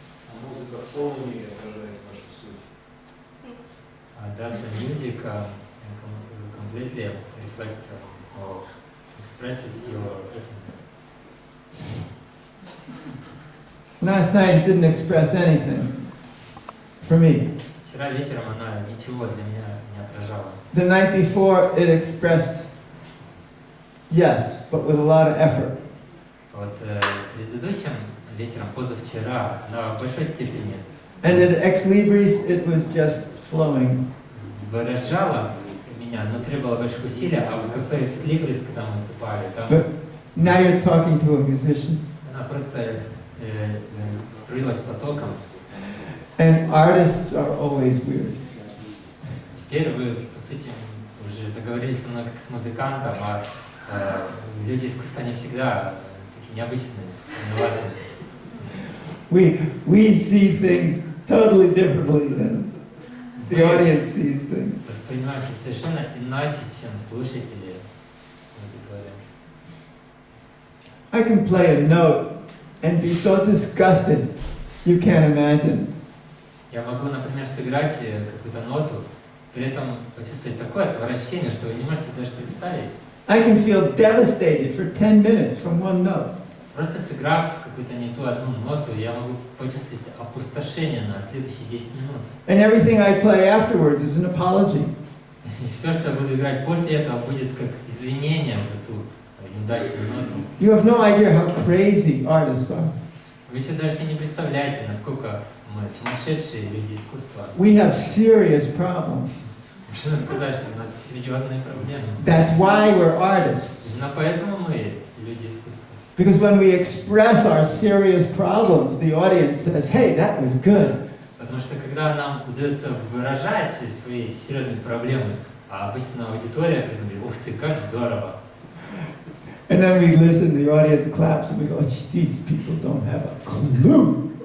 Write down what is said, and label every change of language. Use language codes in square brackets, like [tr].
[ru] А музыка в полной мере отражает вашу суть. [en] Does the music completely reflects or expresses your essence? Last night it didn't express anything for me. [ru] Вчера вечером она ничего для меня не отражала. [en] The night before it expressed yes, but with a lot of effort. [ru] Вот предыдущим вечером, позавчера, она в большой степени [en] And at Ex Libris it was just flowing. [ru] выражала меня, но требовала больших усилий, а в кафе Ex Libris, когда мы выступали, там [en] But now you're talking to a musician. [ru] она просто струилась потоком. [en] And artists are always weird. [ru] Теперь вы, по сути, уже заговорили со мной как с музыкантом, а люди искусства, они всегда такие необычные, странноватые. [en] We see things totally differently than the audience sees things. [ru] Воспринимаемся совершенно иначе, чем слушатели аудитории. [en] I can play a note and be so disgusted you can't imagine. [ru] Я могу, например, сыграть какую-то ноту, при этом почувствовать такое отвращение, что вы не можете даже представить. [en] I can feel devastated for 10 minutes from one note. [ru] Просто сыграв какую-то не ту одну ноту, я могу почувствовать опустошение на следующие 10 минут. [en] And everything I play afterwards is an apology. [ru] И все, что я буду играть после этого, будет как извинение за ту неудачную ноту. [en] You have no idea how crazy artists are. [ru] Вы еще даже себе не представляете, насколько мы сумасшедшие люди искусства. [en] We have serious problems. [ru] Можно сказать, что у нас серьезные проблемы. [en] That's why we're artists. [ru] Именно поэтому мы люди искусства. [en] Because when we express our serious problems, the audience says, hey, that was good. [ru] Потому что когда нам удается выражать свои эти серьезные проблемы, а обычно аудитория говорит, ух ты, как здорово. [en] And then we listen, the audience claps, and we go, these people don't have a clue.